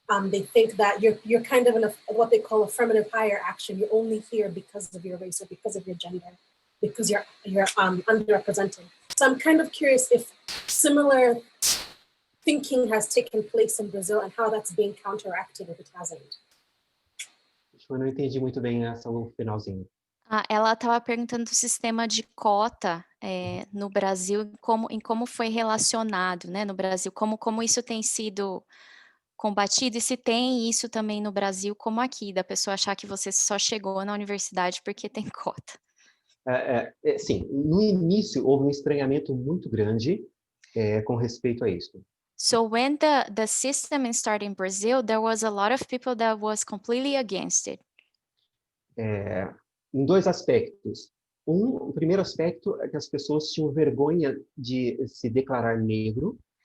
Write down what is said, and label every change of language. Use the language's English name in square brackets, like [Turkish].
[English] They think that you're kind of in what they call affirmative higher action. You're only here because of your race or because of your gender, because you're underrepresented. So I'm kind of curious if similar thinking has taken place in Brazil and how that's being counteracted if it hasn't. [Portuguese] Eu não entendi muito bem essa no finalzinho. Ela estava perguntando do sistema de cota no Brasil, em como foi relacionado, né, no Brasil, como isso tem sido combatido e se tem isso também no Brasil como aqui, da pessoa achar que você só chegou na universidade porque tem cota. Sim, no início houve um estranhamento muito grande com respeito a isso. [English] So when the system started in Brazil, there was a lot of people that was completely against it. [Portuguese] Em 2 aspectos. O primeiro aspecto é que as pessoas tinham vergonha de se declarar negro.